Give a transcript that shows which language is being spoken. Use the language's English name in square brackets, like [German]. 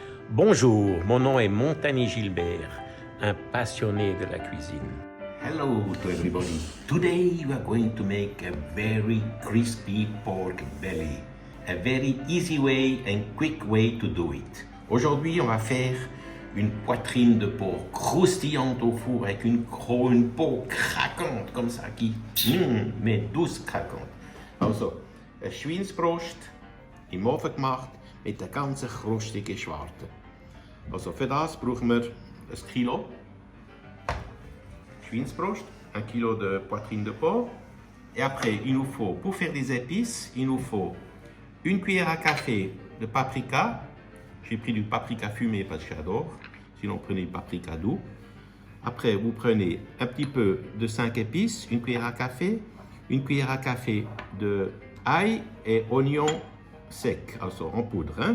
[French] Bonjour, mon nom est Montagny Gilbert, un passionné de la cuisine. [English] Hello to everybody. Today we are going to make a very crispy pork belly. A very easy way and quick way to do it. [French] Aujourd'hui, on va faire une poitrine de porc croustillante au four avec une peau craquante comme ça mais douce craquante. [German] Also, ein Schweinsbrust im Ofen gemacht mit der ganzen krustigen Schwarte. Also für das brauchen wir 1 Kilo Schweinsbrust, [French] 1 kilo de poitrine de porc. Et après, il nous faut, pour faire des épices, il nous faut 1 cuillère à café de paprika. J'ai pris du paprika fumé parce que j'adore. Sinon, prenez du paprika doux. Après, vous prenez un petit peu de 5 épices, 1 cuillère à café, 1 cuillère à café de ail et oignon sec, also en poudre.